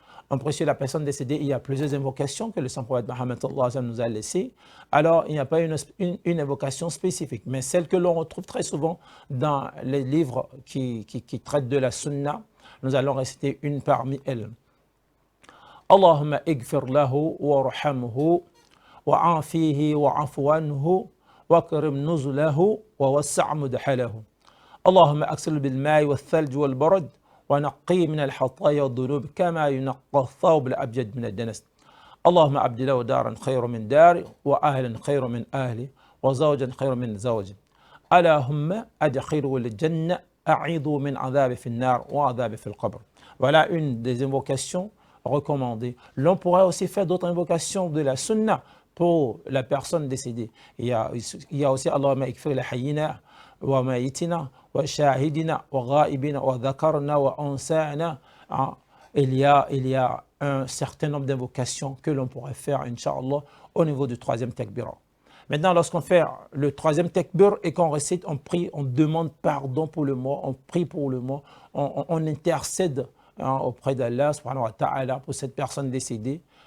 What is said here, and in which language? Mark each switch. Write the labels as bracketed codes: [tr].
[fr] On prie sur la personne décédée, il y a plusieurs invocations que le saint prophète Muhammad sallallahu alayhi wa sallam nous a laissées. Alors, il n'y a pas une invocation spécifique, mais celle que l'on retrouve très souvent dans les livres qui traitent de la sunna. Nous allons réciter une parmi elles. [ar] Allahumma igfir lahu wa rahamhu wa afihi wa afwanhu وكرم نزله ووسع مدخله اللهم اغسل بالماء والثلج والبرد ونقيه من الخطايا والذنوب كما ينقى الثوب الابيض من الدنس اللهم ابدله دارا خير من داري واهلا خير من اهلي وزوجا خير من زوجي اللهم ادخله الجنه اعيذه من عذاب في النار وعذاب في القبر. [fr] Voilà une des invocations recommandées. L'on pourrait aussi faire d'autres invocations de la sunna pour la personne décédée. Il y a aussi [ar] Allahumma ikfir la hayyina وميتنا وشاهدنا وغائبنا وذكرنا وأنسانا. [fr] Il y a un certain nombre d'invocations que l'on pourrait faire, Inch'Allah, au niveau du troisième takbir. Maintenant, lorsqu'on fait le troisième takbir et qu'on récite, on prie, on demande pardon pour le mort, on prie pour le mort, on intercède auprès d'Allah subhanahu wa ta'ala pour cette personne décédée.